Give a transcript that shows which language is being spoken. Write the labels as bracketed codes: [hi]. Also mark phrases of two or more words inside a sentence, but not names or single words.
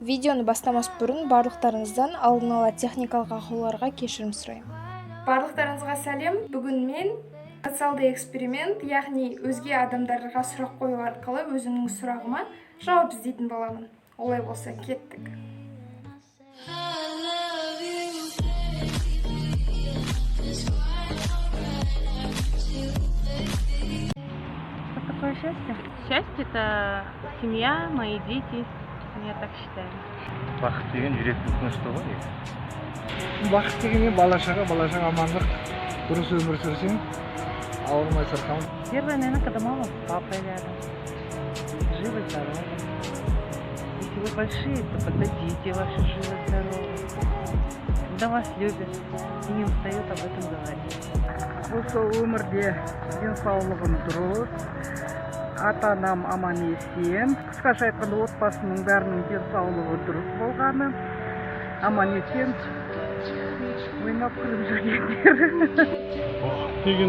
[kk] Видеоны бастамас бұрын барлықтарыңыздан алдын ала техникалық ақауларға кешірім сұраймын. Барлықтарыңызға сәлем. Бүгін мен социалды эксперимент, яғни өзге адамдарға сұрақ қою арқылы өзімнің сұрағыма жауап іздейтін боламын. Олай болса, кеттік. [ru] Что такое счастье? Счастье – это семья, мои дети. Я так считаю. [kk] Бақыт деген жүректің тыныштығы ғой. Бақыт дегенде бала-шаға амандық, дұрыс өмір сүрсең, ауырмай сырқау. [ru] Первое, наверное, когда мама с папой рядом. Живы, здоровы. Если вы большие, то когда дети ваши живы, здоровы. Когда вас любят и не устают об этом говорить. [kk] Осы өмірде денсаулығым дұрыс, ата-анам аман есен. Қысқаша айтқанда отбасының бәрінің денсаулығы дұрыс болғаны, аман есен, ойнап күліп жүргендер. Деген